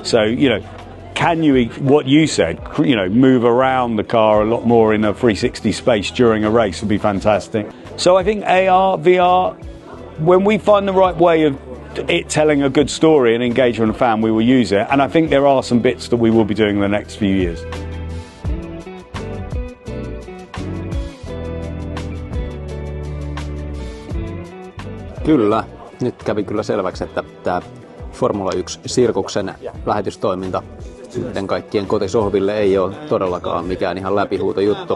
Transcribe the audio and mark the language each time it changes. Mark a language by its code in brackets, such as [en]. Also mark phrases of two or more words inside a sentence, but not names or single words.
[en] So, you know, can you, what you said, you know, move around the car a lot more in a 360 space during a race would be fantastic. So I think AR, VR, when we find the right way of it telling a good story and engaging a fan, we will use it. And I think there are some bits that we will be doing in the next few years. [fi] Kyllä. Nyt kävi kyllä selväksi, että tämä Formula 1-sirkuksen lähetystoiminta sitten kaikkien kotisohville ei ole todellakaan mikään ihan läpihuutojuttu.